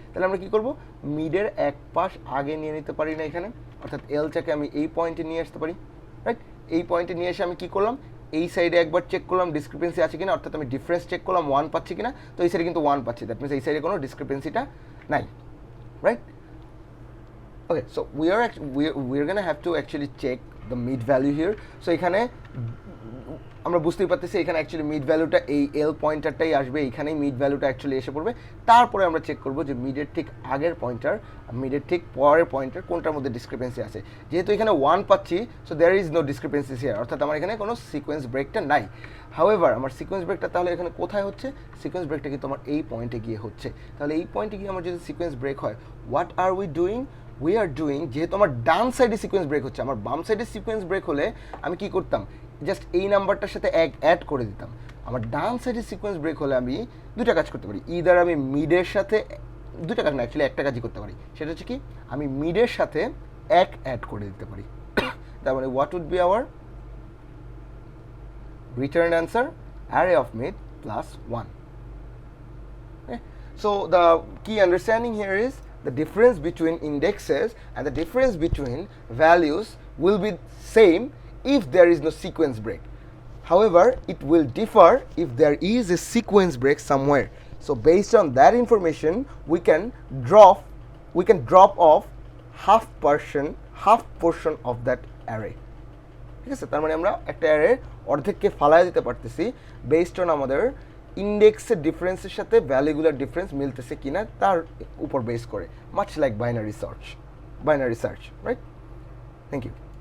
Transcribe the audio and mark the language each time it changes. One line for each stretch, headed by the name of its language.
Bangla: তাহলে আমরা কী করব, মিডের এক পাশ আগে নিয়ে নিতে পারি না এখানে, অর্থাৎ এলটাকে আমি এই পয়েন্টে নিয়ে আসতে পারি, রাইট? এই পয়েন্টে নিয়ে এসে আমি কী করলাম, এই সাইডে একবার চেক করলাম ডিসক্রিপেন্সি আছে কিনা, অর্থাৎ আমি ডিফারেন্স চেক করলাম 1 পাচ্ছি কিনা। তো এই সাইডে কিন্তু 1 পাচ্ছি,
English: that means
Bangla: এই সাইডে কোনো ডিসক্রিপেন্সিটা নাই, right?
English: Okay, so we're gonna have to actually check the mid value here.
Bangla: So এখানে আমরা বুঝতেই পারতেছি এখানে অ্যাকচুয়ালি মিড ভ্যালুটা এই এল পয়েন্টারটাই আসবে, এখানেই মিড ভ্যালুটা অ্যাকচুয়ালি এসে পড়বে। তারপরে আমরা চেক করবো যে মিডের ঠিক আগের পয়েন্টার মিডের ঠিক পরের পয়েন্টার কোনটার মধ্যে ডিসক্রিপেন্সি আছে। যেহেতু এখানে 1 পাচ্ছি,
English: so there is no discrepancies here,
Bangla: অর্থাৎ আমার এখানে কোনো সিকোয়েন্স ব্রেকটা নাই। হাউএভার আমার সিকোয়েন্স ব্রেকটা তাহলে এখানে কোথায় হচ্ছে, সিকোয়েন্স ব্রেকটা কিন্তু আমার এই পয়েন্টে গিয়ে হচ্ছে। তাহলে এই পয়েন্টে গিয়ে আমার যদি সিকোয়েন্স ব্রেক হয়,
English: what are we are doing,
Bangla: যেহেতু আমার ডান সাইডে সিকোয়েন্স ব্রেক হচ্ছে, আমার বাম সাইডে সিকোয়েন্স ব্রেক হলে আমি কি করতাম, জাস্ট এই নাম্বারটার সাথে অ্যাড করে দিতাম। আমার ডান সাইডে সিকোয়েন্স ব্রেক হলে আমি দুটা কাজ করতে পারি, ইদার আমি মিডের সাথে দুটা কাজ না, অ্যাকচুয়ালি একটা কাজই করতে পারি, সেটা হচ্ছে কি আমি মিডের সাথে অ্যাড করে দিতে পারি। তার মানে
English: What would be our return answer, array of mid plus 1। So the key understanding here is the difference between indexes and the difference between values will be same if there is no sequence break. However, it will differ if there is a sequence break somewhere. So based on that information, we can drop off half portion of that array.
Bangla: ঠিক আছে, তার মানে আমরা একটা array অর্ধেককে ফালায় দিতে পারতেছি based on আমাদের ইন্ডেক্সের ডিফারেন্সের সাথে ভ্যালুগুলার ডিফারেন্স মিলতেছে কিনা তার উপর বেস করে,
English: much like binary search,
Bangla: right?
English: Thank you.